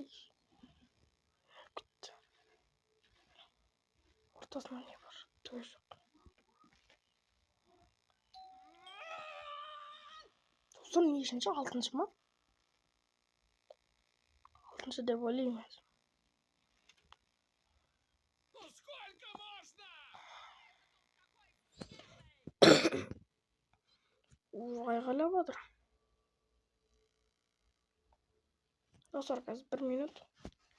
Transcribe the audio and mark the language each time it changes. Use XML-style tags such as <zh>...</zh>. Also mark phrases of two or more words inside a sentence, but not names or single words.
<kk>Күтті. Ортасынан не бар? Түгі жоқ. Достар, нешінші? Алтыншы ма? Алтыншы деп ойлаймын.</kk> <ru>Ну сколько можно?</ru> <kk>Айғайлап отыр. Достар, қазір 1 минут.</kk>